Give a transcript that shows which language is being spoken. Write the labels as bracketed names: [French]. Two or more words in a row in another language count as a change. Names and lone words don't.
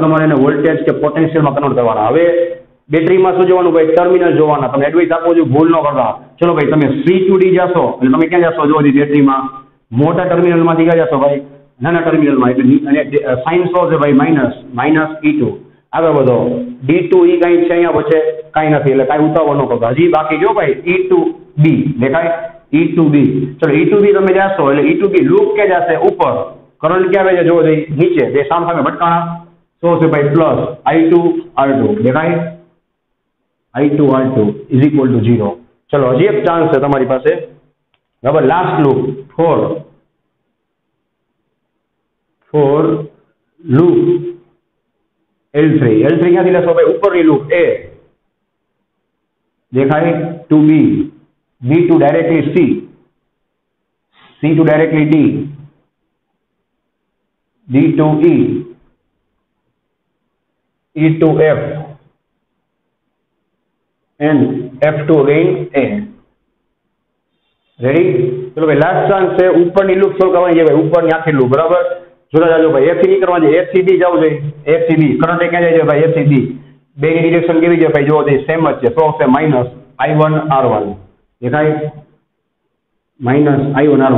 [Gujarati] તમારે એને વોલ્ટેજ કે પોટેન્શિયલમાં કન્વર્ટ કરવાના. હવે બેટરીમાં શું જોવાનું ભાઈ? ટર્મિનલ જોવાના. તમે એડવાઇસ આપો છો, ભૂલ ન કરતા. ચલો ભાઈ, તમે [English] C to D [Gujarati] જાશો એટલે તમે ક્યાં જશો? જો બેટરીમાં મોટા ટર્મિનલમાંથી ક્યાં જશો ભાઈ? નાના ટર્મિનલમાં. એટલે અને સાઇન શું છે ભાઈ? માઇનસ E2. આગળ વધો. D to E કાંઈ છે અહીંયા વચ્ચે? કાંઈ નથી, એટલે કાંઈ ઉતાવળ ન કરતા. હજી બાકી જો ભાઈ [English] E to B, [Gujarati] દેખાય? [English] E to B. [Gujarati] ચલો [English] E to B [Gujarati] તમે જાશો એટલે [English] E to B [Gujarati] લૂપ ક્યાં જશે? ઉપર. કરંટ ક્યાં આવે છે? જોવો નીચે. બે સામે ભટકાણા. શું છે ભાઈ? પ્લસ I2 R2, દેખાય? [English] I2 R2 is equal to 0. [Gujarati] ચલો હજી એક ચાન્સ છે તમારી પાસે, બરાબર. [English] last loop for loop L3. [Gujarati] ક્યાંથી લેશો ભાઈ? ઉપરની લૂપ A, દેખાય? [English] ટુ B, B to directly C, C to directly D, D to E, E to F and F to again A. [Gujarati] રેડી? ચલો ભાઈ, લાસ્ટ ચાન્સ છે. ઉપરની લૂપ સોલ્વ કરવાની છે ભાઈ, ઉપરની આખી લૂપ, બરાબર. જોતા જાજો ભાઈ. A થી નહીં કરવાની, A થી B જવું જોઈએ. A થી B કરંટ ક્યાં જાય છે ભાઈ? A થી B. બેની ડિરેક્શન કેવી છે ભાઈ? જોવો સેમ જ છે. શું આવશે? માઇનસ I1 R1, દેખાય? માઇનસ I1 R1.